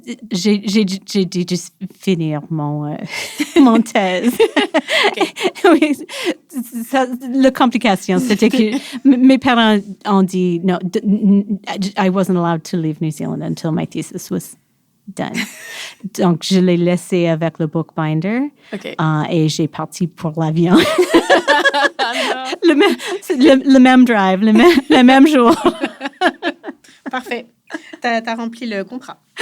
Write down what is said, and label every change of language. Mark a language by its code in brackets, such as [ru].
[fr] J'ai dû juste finir mon thèse. Oui, la complication, c'était que mes parents ont dit, [en] no, I wasn't allowed to leave New Zealand until my thesis was done. [fr] Donc, je l'ai laissé avec le bookbinder et j'ai parti pour l'avion. le même drive, le même jour. Parfait. T'as rempli le contrat.